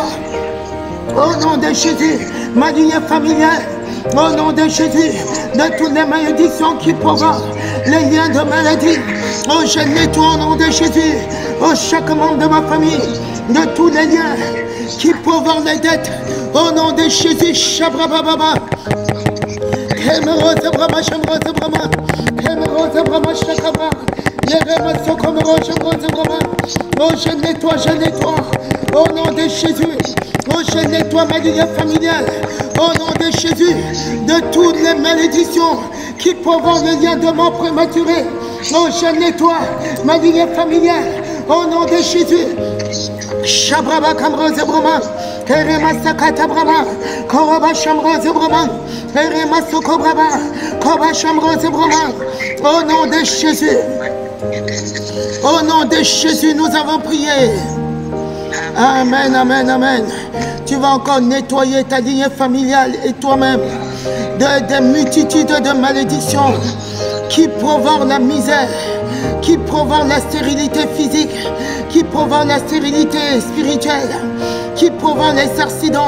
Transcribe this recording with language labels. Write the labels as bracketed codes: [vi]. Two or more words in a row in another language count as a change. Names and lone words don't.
[fr] Au nom de Jésus, ma lignée familiale. Au nom de Jésus, de toutes les malédictions qui provoquent les liens de maladie. Oh, je nettoie au nom de Jésus. Oh, chaque membre de ma famille, de tous les liens qui provoquent les dettes. Au nom de Jésus, Shabrababa. Kemerose Brahma, Shamrose Brahma. Kemerose Brahma, Shakaba. Yerema Sokomero, Shamrose Brahma. Oh, je nettoie, je nettoie. Au nom de Jésus. Oh, je nettoie ma lignée familiale. Au nom de Jésus, de toutes les malédictions qui provoquent le lien de mort prématuré. Oh, je nettoie ma lignée familiale. Au nom de Jésus. Shabraba Kamrose Brahma. Kerema Sakata Brahma. Koroba Shamrose Brahma. Kerema Soko Brahma. Koba Shamrose Brahma. Au nom de Jésus. Au nom de Jésus, nous avons prié. Amen, amen, amen. Tu vas encore nettoyer ta lignée familiale et toi-même des multitudes de malédictions qui provoquent la misère, qui provoquent la stérilité physique, qui provoquent la stérilité spirituelle, qui provoquent les accidents.